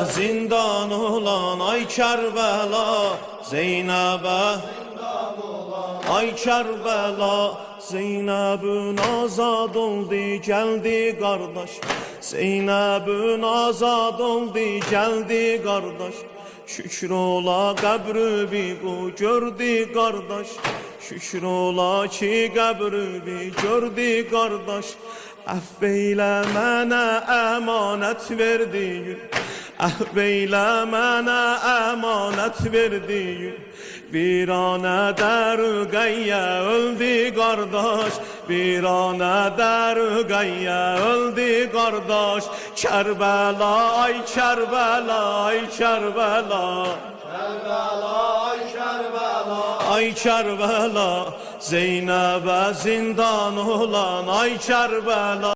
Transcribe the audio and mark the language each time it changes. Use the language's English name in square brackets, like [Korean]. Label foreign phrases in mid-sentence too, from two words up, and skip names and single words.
[Turkish] Zindan olan ay Kerbela. Zeynep'e ay Kerbela. Zeynep'ün azad oldu geldi kardeş. Zeynep'ün azad oldu geldi kardeş. [Azerbaijani] Şükür ola qəbri bir gördü kardeş. Şükür ola ki qəbri bir gördü kardeş. Əfv mənə əmanət verdiyin. Əfv mənə əmanət verdiyin. Viranədə Ruqayya öldü qardaş. Viranədə Ruqayya öldü qardaş. Kerbela, ay Kerbela, ay Kerbela. Kerbela, ay Kerbela. [Turkish] Ay Kerbela, Zeynep'e zindan olan ay Kerbela.